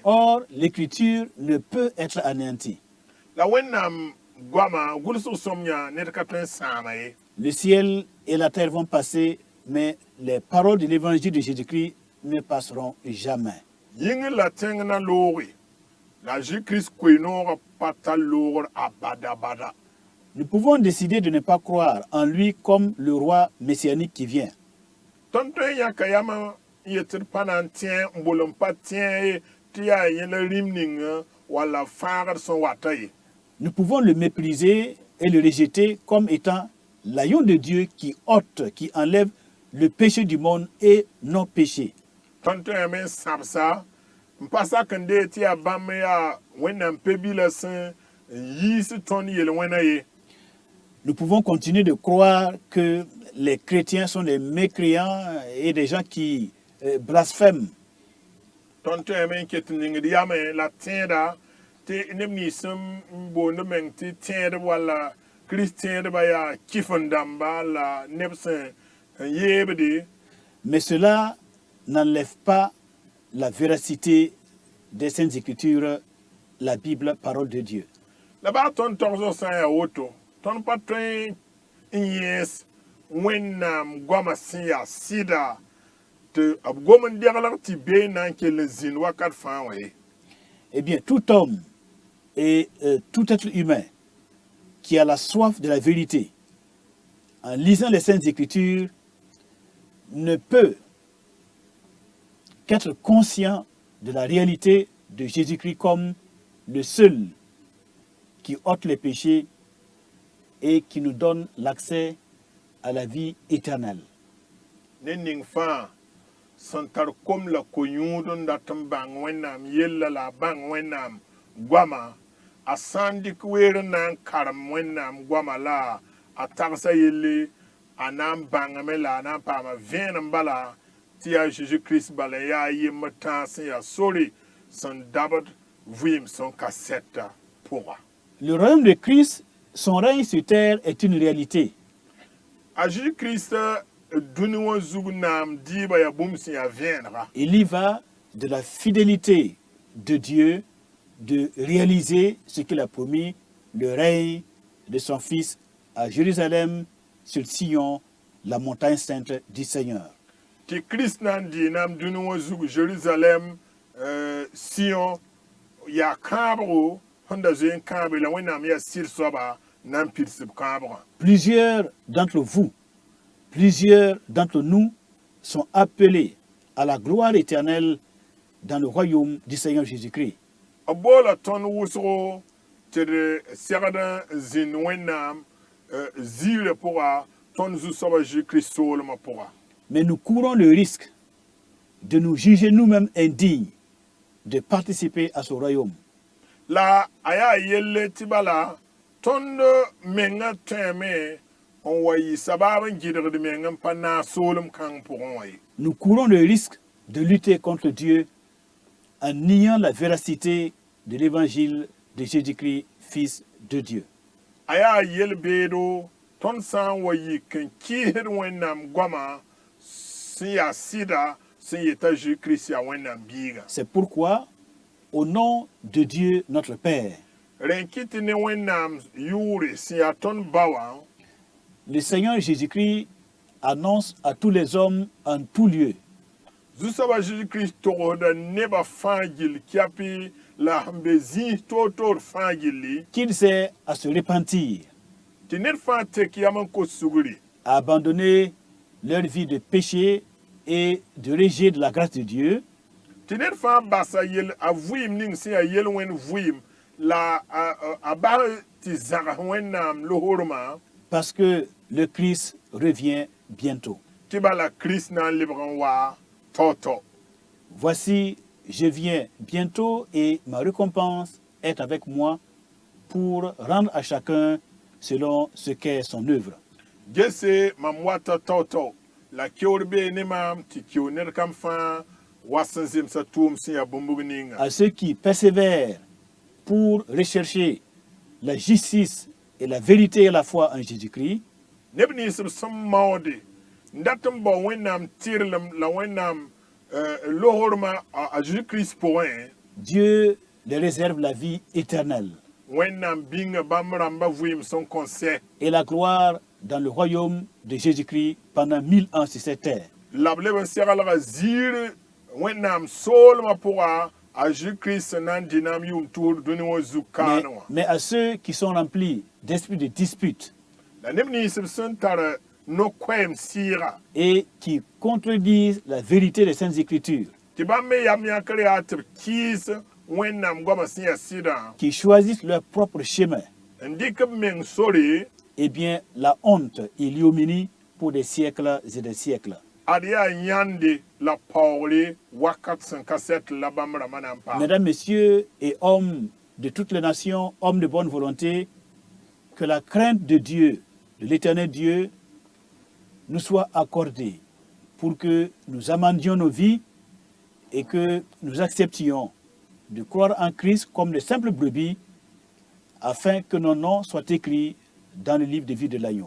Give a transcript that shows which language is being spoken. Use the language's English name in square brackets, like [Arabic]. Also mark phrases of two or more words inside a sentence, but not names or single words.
[French] Or, l'écriture ne peut être anéantie. [Mossi] La Wẽnnaam goama gʋlsg sõm yã ned ka tõe n sãama ye. [French] Le ciel et la terre vont passer, mais les paroles de l'évangile de Jésus-Christ ne passeront jamais. [Mossi] Yĩngr la tẽng na looge la Jésus-Christ koe-noogã pa tar loogr abada. [French] Nous pouvons décider de ne pas croire en lui comme le roi messianique qui vient. [Mossi] Tõnd tõe n yãka yam n yetd pa na n tẽ n bol n pa tẽ ye tɩ yaa yẽ la rĩm ninga walla fãagd sẽn wata ye. [French] Nous pouvons le mépriser et le rejeter comme étant l'agneau de Dieu qui ôte, qui enlève le péché du monde et nos péchés. [Mossi] Tõnd tõeme n sãbsa n pa sak n dee tɩ yaa bãmb yaa Wẽnnaam pe-bilã sẽn yiis tõnd yel-wẽna ye. [French] Nous pouvons continuer de croire que les chrétiens sont des mécréants et des gens qui blasphèment. [Mossi] Tõnd tõeme n ket ningd yame la tẽeda tɩ neb nins n boond meng tɩ tẽedb walla Kirist tẽedbã yaa kɩfen-dãmba la neb sẽn yeebde. [French] Mais cela n'enlève pas la véracité des Saintes Écritures, la Bible, parole de Dieu. [Mossi] La baa tõnd togsg sã n yaa woto tõnd pa tõe n yẽes Wẽnnaam goamã sẽn yaa sɩda tɩ b gom n deglg tɩ bee na n kell n zĩnd wakat fãa wã ye. [French] Eh bien, tout homme et tout être humain qui a la soif de la vérité, en lisant les Saintes Écritures, ne peut qu'être conscient de la réalité de Jésus-Christ comme le seul qui ôte les péchés et qui nous donne l'accès à la vie éternelle. [Mossi] Ne ning fãa sẽn tar kom la ko-yũud n dat n bãng Wẽnnaam yella la a bãng Wẽnnaam goama a sã n dɩk weer n na n karem Wẽnnaam goama la a tagsa yelle a na n bãngame la a na n paama vẽenem bala tɩ yaa Zeezi Kirist bala n yaa yembr tãag sẽn yaa sore sẽn dabd vɩɩm sẽn ka sɛta pʋga. [French] Le royaume de Christ, son règne sur terre est une réalité. [Mossi] A Zeezi Kirist dũni wã zug naam dɩɩba yaa bũmb sẽn yaa vẽenega. [French] Il y va de la fidélité de Dieu de réaliser ce qu'il a promis, le règne de son Fils à Jérusalem, sur Sion, la montagne sainte du Seigneur. [Mossi] Tɩ Kirist na n dɩɩ naam dũni wã zug Jérusalem, Sion, yaa kãabgo sẽn da zoe n kãabe la Wẽnnaam yaa sɩd-soaba na n pidsb kãabgã. [French] Plusieurs d'entre vous, plusieurs d'entre nous sont appelés à la gloire éternelle dans le royaume du Seigneur Jésus-Christ. [Mossi] B boola tõnd wʋsgo tɩ d segd n zĩnd Wẽnnaam ziirã pʋga tõnd zu-soaba Jésus-Kirist soolmã pʋga. [French] Mais nous courons le risque de nous juger nous-mêmes indignes de participer à ce royaume. [Mossi] La a yaa yelle tɩ bala tõnd menga tõeme n wa yɩ sabaab n gɩdgd meng n pa naag soolem kãng pʋgẽ wã ye. [French] Nous courons le risque de lutter contre Dieu en niant la véracité de l'évangile de Jésus-Christ, Fils de Dieu. [Mossi] A yaa yel-beedo tõnd sã n wa yik n kɩɩsd Wẽnnaam goamã sẽn yaa sɩda sẽn yeta Jésus-Kirist yaa Wẽnnaam biiga. [French] C'est pourquoi, au nom de Dieu notre Père, [Mossi] Rẽn kɩ tɩ ne Wẽnnaam yʋʋre sẽn yaa tõnd ba wã, [French] le Seigneur Jésus-Christ annonce à tous les hommes en tout lieu [Mossi] zu-soaba Jésus-Kirist togsda nebã fãa gill kɛpɩ la sẽn be zĩis toor-toor fãa gilli [French] qu'il sait à se repentir, [Mossi] tɩ ned fãa tek yam n kos sugri [French] à abandonner leur vie de péché et de rejet de la grâce de Dieu, [Mossi] tɩ ned fãa basa yel a vɩɩm ning sẽn yaa yel-wẽnd vɩɩm la a bas tɩ zãgs Wẽnnaam lohrmã [French] parce que le Christ revient bientôt. [Mossi] tɩ bala kirist na n lebg n wa tao-tao. [French] Voici, je viens bientôt et ma récompense est avec moi pour rendre à chacun selon ce qu'est son œuvre. [Mossi] Gese mam wata tao-tao la keoor bee ne maam tɩ keo ned kam fãa wa sẽn zemsa tʋʋm sẽn yaa bũmb ninga. [French] À ceux qui persévèrent pour rechercher la justice et la vérité et la foi en Jésus-Christ, [Mossi] Neb nins b sẽn maoode n dat n bao wẽnnaam tɩrlem la wẽnnaam lohormã a Jésus-Christ pʋgẽ, [French] Dieu les réserve la vie éternelle [Mossi] wẽnnaam bĩnga bãmb rãmba vɩɩm sẽn kõn sɛ [French] et la gloire dans le royaume de Jésus-Christ pendant 1000 ans sur cette terre. [Mossi] la b leb n seglga ziir wẽnnaam soolmã pʋga a Jésus-Christ sẽn na n dɩnaam yʋʋm tʋʋr dũni wã zug kaanẽ wã. [French] Mais à ceux qui sont remplis d'esprit de dispute [Mossi] La neb nins b sẽn tar no-koɛɛm sɩɩga [French] et qui contredisent la vérité des Saintes Écritures, [Mossi] tɩ bãmb me yam yãkr yaa tɩ b kɩɩs wẽnnaam goamã sẽn yaa sɩdã [French] qui choisissent leur propre chemin, [Mossi] n dɩk b meng sore, [French] eh bien, la honte et l'ignominie pour des siècles et des siècles. [Mossi] ad yaa yãnde la paoogre wakat sẽn ka sɛt la bãmb rãmbã na n paam. [French] Mesdames, Messieurs et hommes de toutes les nations, hommes de bonne volonté, que la crainte de Dieu, de l'éternel Dieu, nous soit accordée pour que nous amendions nos vies et que nous acceptions de croire en Christ comme de simples brebis afin que nos noms soient écrits dans le livre de vie de l'agneau.